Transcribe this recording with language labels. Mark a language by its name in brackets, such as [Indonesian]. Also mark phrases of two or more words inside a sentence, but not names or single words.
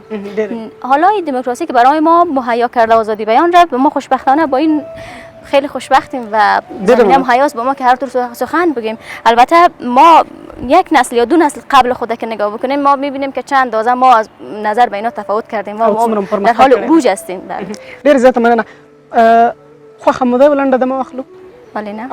[Persian] حالا این دموکراسی که برای ما مهیا کرده آزادی بیان را، به ما خوشبختانه با این خیلی خوشبختیم و زمینه مهیاست با ما که هر طور سخن بگیم. البته ما یک نسل یا دو نسل قبل خود که نگاه بکنیم، ما میبینیم که چند اندازه ما از نظر به اینا تفاوت کردیم و ما در حال عروج هستیم. [Pashto] ډېر زیاته مننه. خوښه مو ده لنډه دمه واخلو؟ ولې نه.